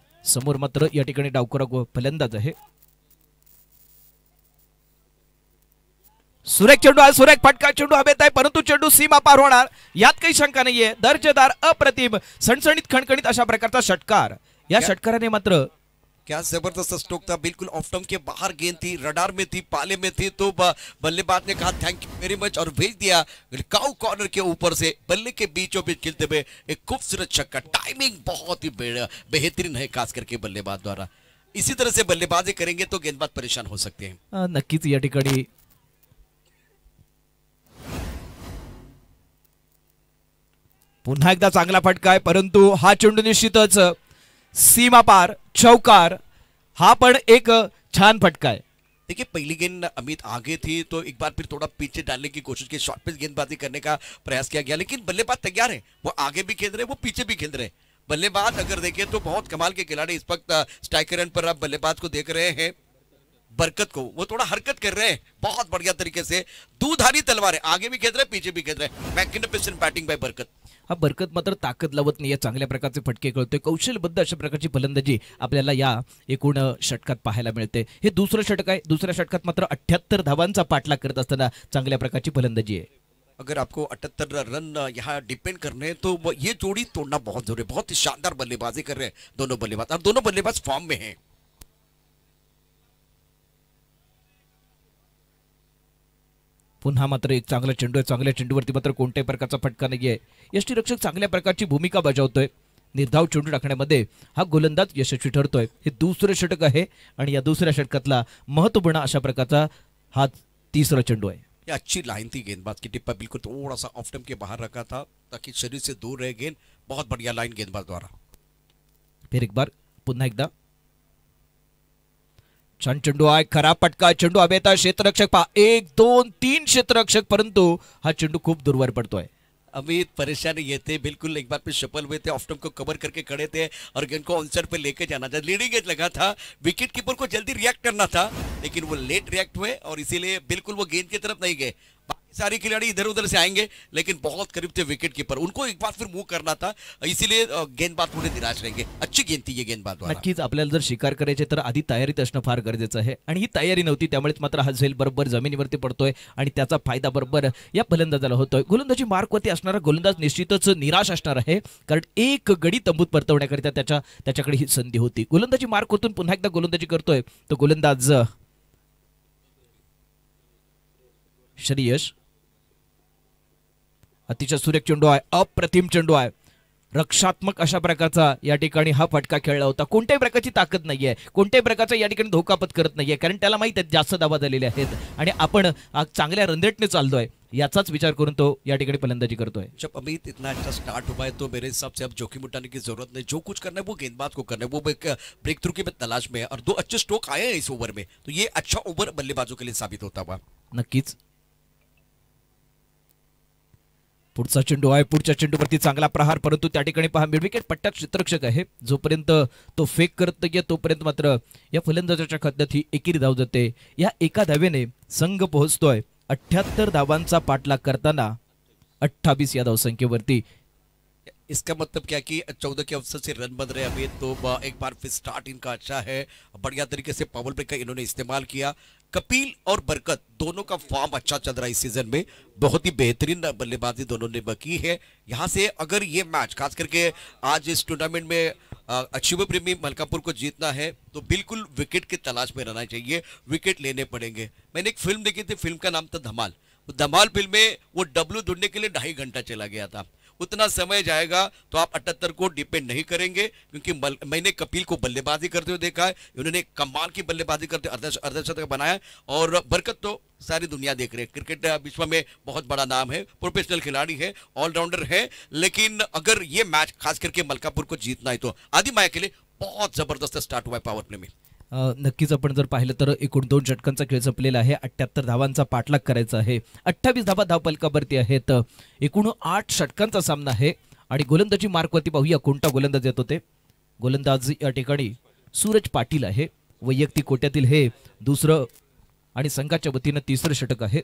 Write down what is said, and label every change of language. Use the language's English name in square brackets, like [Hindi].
[Marathi] समोर मात्र या ठिकाणी डावखुरा फलंदाज आहे. सुरेख चेंडू आहे, सुरेख फटका चेंडू हवेत आहे, परंतु चेंडू सीमा पार होणार यात काही शंका नाहीये. दर्जेदार, अप्रतिम, सणसणीत, खणखणीत अशा प्रकारचा षटकार. या षटकाराने मात्र [Hindi] क्या जबरदस्त स्ट्रोक था. बिल्कुल ऑफ स्टंप के बाहर गेंद थी, रडार में थी, पाले में थी, तो बल्लेबाज ने कहा थैंक यू वेरी मच और भेज दिया काउ कॉर्नर के ऊपर से बल्ले के बीचों बीच खेलते हुए एक खूबसूरत छक्का. टाइमिंग बहुत ही बेहतरीन है खास करके बल्लेबाज द्वारा. इसी तरह से बल्लेबाजी करेंगे तो गेंदबाज परेशान हो सकते हैं. [Marathi] नक्कीच या ठिकाणी पुन्हा एकदा चांगला फटका आहे, परंतु हा चेंडू निश्चितच सीमा पार, चौकार. हा पण एक छान फटका है. [Hindi] देखिए पहली गेंद अमित आगे थी तो एक बार फिर थोड़ा पीछे डालने की कोशिश की, शॉर्ट पिच गेंदबाजी करने का प्रयास किया गया, लेकिन बल्लेबाज तैयार है. वो आगे भी खेल रहे, वो पीछे भी खेल रहे. बल्लेबाज अगर देखें तो बहुत कमाल के खिलाड़ी इस वक्त स्ट्राइकर एंड पर आप बल्लेबाज को देख रहे हैं. बरकत को वो थोड़ा हरकत कर रहे हैं बहुत बढ़िया तरीके से. दूधारी तलवार है, आगे भी खेल रहे, पीछे भी खेल रहे. [English] Magnificent batting by Barkat. [Marathi] हा बरकत मात्र ताकद लावत नाही. चांगल्या प्रकारचे फटके कळतोय. कौशल्यबद्ध अशा प्रकारची फलंदाजी आपल्याला या एकूण षटकात पाहायला मिळते. हे दुसरं षटक आहे. दुसऱ्या षटकात मात्र 78 धावांचा पाठलाग करत असताना चांगल्या प्रकारची फलंदाजी आहे. [Hindi] अगर आपको 78 रन यहाँ डिपेंड करने हैं तो ये जोड़ी तोड़ना बहुत जरूरी है. बहुत ही शानदार बल्लेबाजी कर रहे हैं दोनों बल्लेबाज, और दोनों बल्लेबाज फॉर्म में हैं. [Marathi] पुन्हा मात्र एक चांगला चेंडू आहे. चांगल्या चेंडूवरती मात्र कोणत्याही प्रकारचा फटका नाहीये. यष्टीरक्षक चांगल्या प्रकारची भूमिका बजावतोय. निर्धाव चेंडू टाकण्यामध्ये हा गोलंदाज यशस्वी ठरतोय. हे दुसरं षटक आहे आणि या दुसऱ्या षटकातला महत्त्वपूर्ण अशा प्रकारचा हा तिसरा चेंडू आहे. [Hindi] ये अच्छी लाइन थी गेंदबाज की. टिप्पा बिल्कुल थोड़ा सा ऑफ स्टंप के बाहर रखा था ताकि शरीर से दूर रहे गेंद. बहुत बढ़िया लाइन गेंदबाज द्वारा. फिर एक बार [Marathi] पुन्हा एकदा छान चेंडू आहे. खराब फटका, चेंडू हवेत आहे. क्षेत्ररक्षक पहा, 1 2 3 क्षेत्ररक्षक, परंतु हा चेंडू खूप दूरवर पडतोय. [Hindi] अमित परेशानी ये थे, बिल्कुल एक बार पे सफल हुए थे, ऑफ स्टंप को कवर करके खड़े थे और गेंद को ऑनसाइड पे लेके जाना था. लीडिंग एज लगा था, विकेट कीपर को जल्दी रिएक्ट करना था, लेकिन वो लेट रिएक्ट हुए और इसीलिए बिल्कुल वो गेंद की तरफ नहीं गए. सारे खिलाड़ी इधर उधर से आएंगे, लेकिन बहुत करीब थे विकेट कीपर, उनको एक बार फिर मूव करना था, इसीलिए गेंदबाज थोड़े निराश रहेंगे। अच्छी गेंद थी ये गेंदबाज द्वारा। [Marathi] नक्कीच आपल्याला जर शिकार करायचे तर आधी तयारीत असणं फार गरजेचं आहे आणि ही तयारी नव्हती, त्यामुळेच मात्र हा झेल बरोबर जमिनीवरती पडतोय आणि त्याचा फायदा बरोबर या फलंदाजाला होतोय। गोलंदाजी मार्कवरती असणारा गोलंदाज निश्चितच निराश असणार आहे, कारण एक गडी तंबूत परतवण्याकरिता त्याच्याकडे ही संधी होती। गोलंदाजी मार्कवरून पुन्हा एकदा गोलंदाजी करतोय तो गोलंदाज श्रेयस। अतिशय सुरेख चेंडू आहे, अप्रतिम चेंडू आहे, रक्षात्मक अशा प्रकारचा या ठिकाणी हा फटका खेळला होता। कोणत्याही प्रकारची ताकद नाहीये, कोणत्याही प्रकारचा या ठिकाणी धोका पत्करत नाहीये, कारण त्याला माहित आहे जास्त धावा झालेले आहेत आणि आपण चांगल्या रनरेटने चाललोय, याचाच विचार करून तो या ठिकाणी फलंदाजी करतोय। [Hindi] जब अमित इतना अच्छा स्टार्ट हुआ है तो मेरे हिसाब से अब जोखिम उठाने की जरूरत नहीं, जो कुछ करना है वो गेंदबाज को करना है, वो ब्रेक थ्रू की तलाश में है और 2 अच्छे स्ट्रोक आए हैं इस ओवर में, तो ये अच्छा ओवर बल्लेबाजों के लिए साबित होता हुआ। [Marathi] नक्कीच पुढचा चेंडू आहे, पुढच्या चेंडूवरती चांगला प्रहार, परंतु त्या ठिकाणी पहा मिडविकेट पट्ट्यात क्षेत्ररक्षक आहे, जोपर्यंत तो फेक करत नाहीये तोपर्यंत मात्र या फलंदाजाच्या खात्यात ही एकेरी धाव जाते। या एका धावेने संघ पोहोचतोय 78 धावांचा पाठलाग करताना 28 या धावसंख्येवरती। [Hindi] इसका मतलब क्या कि 14 के अवसर से रन बन रहे हैं अभी, तो एक बार फिर स्टार्ट इनका अच्छा है, बढ़िया तरीके से पावर ब्रेक का इन्होंने इस्तेमाल किया। कपिल और बरकत दोनों का फॉर्म अच्छा चल रहा है इस सीजन में, बहुत ही बेहतरीन बल्लेबाजी दोनों ने की है। यहाँ से अगर ये मैच खास करके आज इस टूर्नामेंट में अक्षुभ प्रेमी मलकापुर को जीतना है तो बिल्कुल विकेट की तलाश में रहना चाहिए, विकेट लेने पड़ेंगे। मैंने एक फिल्म देखी थी, फिल्म का नाम था धमाल। धमाल फिल्म में वो डब्लू ढूंढने के लिए 2.5 घंटा चला गया था, उतना समय जाएगा तो आप 78 को डिपेंड नहीं करेंगे, क्योंकि मैंने कपिल को बल्लेबाजी करते हुए देखा है, उन्होंने कमाल की बल्लेबाजी करते अर्धशतक बनाया, और बरकत तो सारी दुनिया देख रहे हैं, क्रिकेट विश्व में बहुत बड़ा नाम है, प्रोफेशनल खिलाड़ी है, ऑलराउंडर है, लेकिन अगर ये मैच खास करके मलकापुर को जीतना है तो आदि माया के लिए बहुत जबरदस्त स्टार्ट हुआ है पावर प्ले में। [Marathi] नक्कीच आपण जर पाहिलं तर एकूण 2 षटकांचा खेळ संपलेला आहे, 78 धावांचा पाठलाग करायचा आहे, 28 धावा धावफलकावरती आहेत, एकूण 8 षटकांचा सामना आहे आणि गोलंदाजी मार्कवरती पाहूया कोणता गोलंदाज येतो ते। गोलंदाज या ठिकाणी सूरज पाटील आहे, वैयक्तिक कोट्यातील हे दुसरं आणि संघाच्या वतीनं तिसरं षटक आहे।